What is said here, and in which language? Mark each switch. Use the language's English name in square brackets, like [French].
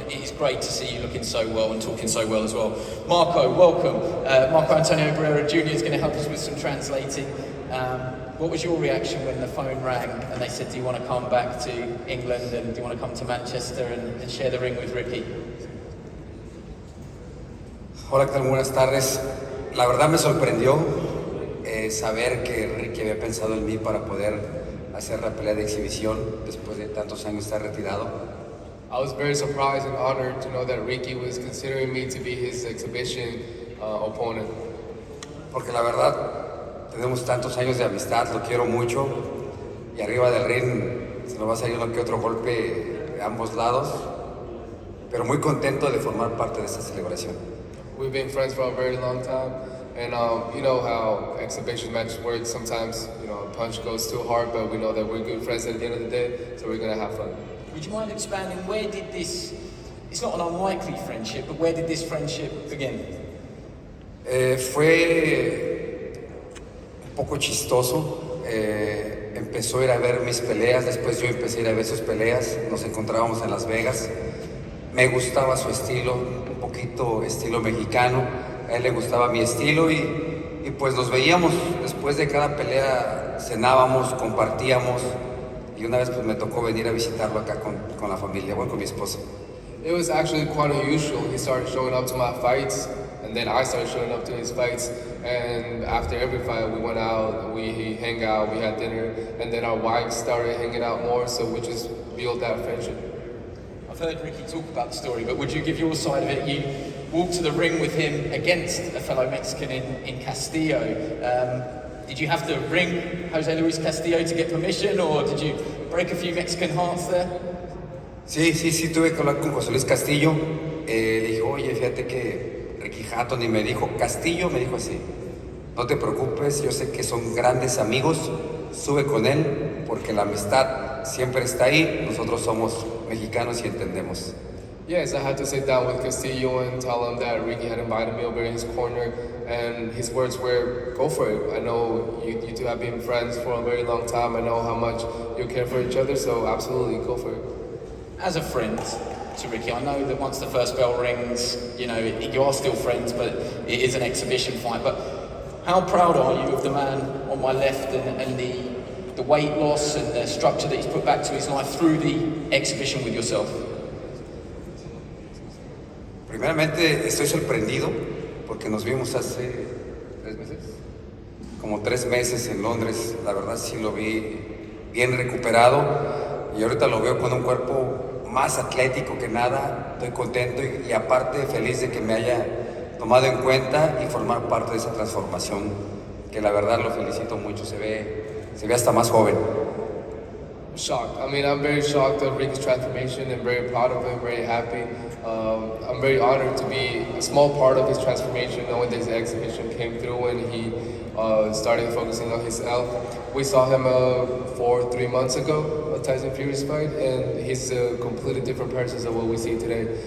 [English] It is great to see you looking so well and talking so well as well. Marco, welcome. Marco Antonio Barrera Jr. is going to help us with some translating. What was your reaction when the phone rang and they said, do you want to come back to England and do you want to come to Manchester and share the ring with Ricky? [Spanish] Hola, ¿qué tal? Buenas tardes. La verdad me sorprendió saber que Ricky había pensado en mí para poder hacer la pelea de exhibición después de tantos años estar retirado. [English] I was very surprised and honored to know that Ricky was considering me to be his exhibition opponent. [Spanish] Porque la verdad, tenemos tantos años de amistad, lo quiero mucho, y arriba del ring se nos va a salir uno que otro golpe de ambos lados, pero muy contento de formar parte de esta celebración. [English] We've been friends for a very long time, and you know how exhibition matches work. Sometimes, a punch goes too hard, but we know that we're good friends at the end of the day, so we're going to have fun. Would you mind expanding, where did this, it's not an unlikely friendship, but where did this friendship begin? [Spanish] Fue un poco chistoso. Empezó a ir a ver mis peleas, después yo empecé a ir a ver sus peleas. Nos encontrábamos en Las Vegas. Me gustaba su estilo, un poquito estilo mexicano. A él le gustaba mi estilo y pues nos veíamos después de cada pelea, cenábamos, compartíamos, y una vez pues me tocó venir a visitarlo acá con la familia, con mi esposa. [English] It was actually quite unusual. He started showing up to my fights, and then I started showing up to his fights. And after every fight, we went out, we hang out, we had dinner, and then our wives started hanging out more, so we just built that friendship. I've heard Ricky talk about the story, but would you give your side of it? You walked to the ring with him against a fellow Mexican in Castillo. Did you have to ring Jose Luis Castillo to get permission, or did you break a few Mexican hearts there? [Spanish] Sí, tuve que hablar con José Luis Castillo. Le dije, oye, fíjate que Ricky Hatton, y me dijo, Castillo me dijo así, no te preocupes, yo sé que son grandes amigos, sube con él, porque la amistad siempre está ahí, nosotros somos mexicanos y entendemos. [English] Yes, I had to sit down with Castillo and tell him that Ricky had invited me over in his corner, and his words were, go for it. I know you two have been friends for a very long time. I know how much you care for each other, so absolutely, go for it. As a friend to Ricky, I know that once the first bell rings, you know, you are still friends, but it is an exhibition fight. But how proud are you of the man on my left and the weight loss and the structure that he's put back to his life through the exhibition with yourself? [Spanish] Primeramente estoy sorprendido porque nos vimos hace 3 meses, como 3 meses en Londres. La verdad sí lo vi bien recuperado y ahorita lo veo con un cuerpo más atlético que nada. Estoy contento y aparte feliz de que me haya tomado en cuenta y formar parte de esa transformación, que la verdad lo felicito mucho, se ve hasta más joven. [English] Shocked. I mean, I'm very shocked at Ricky's transformation and very proud of him, very happy. I'm very honored to be a small part of his transformation, knowing this exhibition came through and he started focusing on his health. We saw him 3 months ago, a Tyson Fury's fight, and he's a completely different person than what we see today.